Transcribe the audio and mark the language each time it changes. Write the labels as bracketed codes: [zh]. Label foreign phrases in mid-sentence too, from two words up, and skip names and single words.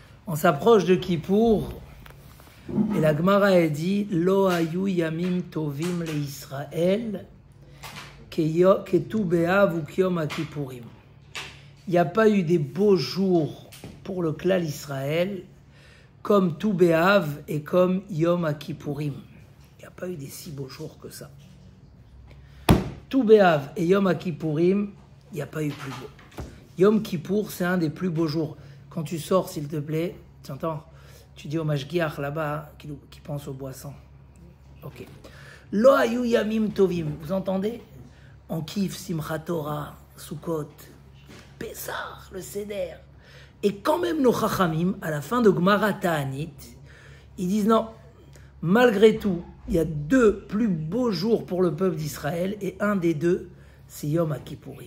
[fr] On s'approche de Kippour et la Gemara a dit [he] לא היו ימים טובים לישראל כט״ו באב וכיום הכיפורים. [fr] Il n'y a pas eu des beaux jours pour le clan Israël comme Tu Be'av et comme Yom ha-Kippourim. Il n'y a pas eu des si beaux jours que ça. Tu Be'av et Yom ha-Kippourim, il n'y a pas eu plus beau. Yom Kippour, c'est un des plus beaux jours. Quand tu sors, s'il te plaît, tu entends? Tu dis au Mashgiach là-bas qui pense aux boissons. [he] Ok. לא היו ימים טובים. [fr] Vous entendez? On kiffe Simchat Torah, Sukkot, Pessah, le Seder. Et quand même nos Chachamim, à la fin de Gemara Ta'anit, ils disent non, malgré tout, il y a deux plus beaux jours pour le peuple d'Israël et un des deux, c'est Yom ha-Kippourim.